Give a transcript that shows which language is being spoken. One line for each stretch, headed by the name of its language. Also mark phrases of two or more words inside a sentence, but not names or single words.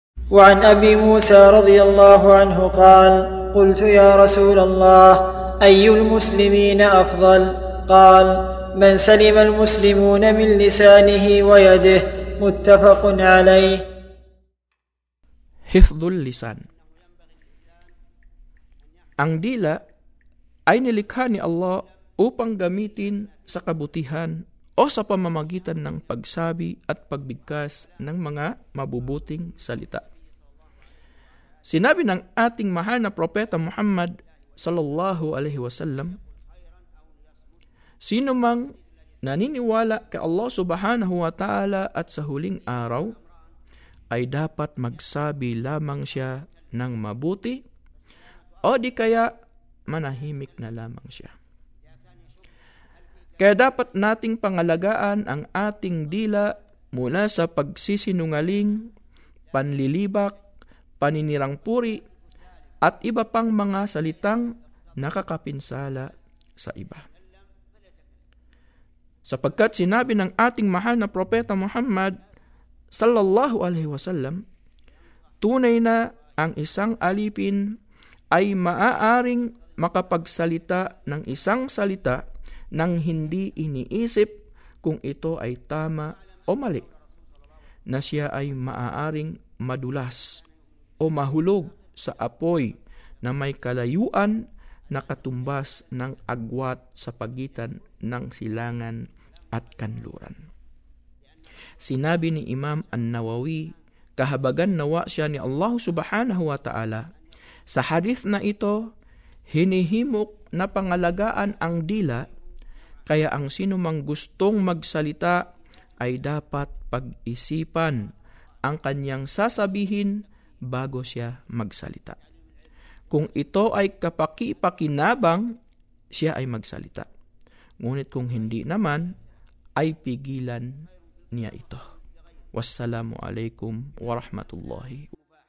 Arabic: وعن أبي موسى رضي الله عنه قال قلت يا رسول الله أي المسلمين أفضل؟ قال من سلم المسلمون من لسانه ويده. متفق عليه. حفظ اللسان.
Filipino: Ang dila ay nilikha ni Allah upang gamitin sa kabutihan o sa pamamagitan ng pagsabi at pagbigkas ng mga mabubuting salita. Sinabi ng ating mahal na propeta Muhammad
Arabic: صلى الله عليه وسلم,
Filipino: sino mang naniniwala kay Allah
Arabic: سبحانه وتعالى
Filipino: at sa huling araw, ay dapat magsabi lamang siya ng mabuti o di kaya manahimik na lamang siya. Kaya dapat nating pangalagaan ang ating dila mula sa pagsisinungaling, panlilibak, paninirang puri, at iba pang mga salitang nakakapinsala sa iba. Sapagkat sinabi ng ating mahal na propeta Muhammad
Arabic: صلى الله عليه وسلم,
Filipino: tunay na ang isang alipin ay maaaring makapagsalita ng isang salita nang hindi iniisip kung ito ay tama o mali, na siya ay maaaring madulas o mahulog sa apoy na may kalayuan na katumbas ng agwat sa pagitan ng silangan at kanluran. Sinabi ni Imam An-Nawawi, kahabagan nawa siya ni Allah
Arabic: سبحانه وتعالى,
Filipino: sa hadith na ito, hinihimok na pangalagaan ang dila, kaya ang sino mang gustong magsalita ay dapat pag-isipan ang kanyang sasabihin bago siya magsalita. Kung ito ay kapaki-pakinabang, siya ay magsalita. Ngunit kung hindi naman, ay pigilan niya ito.
Arabic: والسلام عليكم ورحمة الله